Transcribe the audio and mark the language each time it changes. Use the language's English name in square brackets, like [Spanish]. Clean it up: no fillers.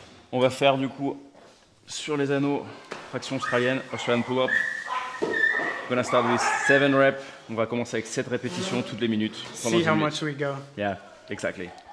[French] On va faire du coup sur les anneaux, traction australienne, [English] Australian pull-up. We're gonna start with 7 reps. [French] On va commencer avec 7 répétitions toutes les minutes. [English] See how much we go. Yeah, exactly.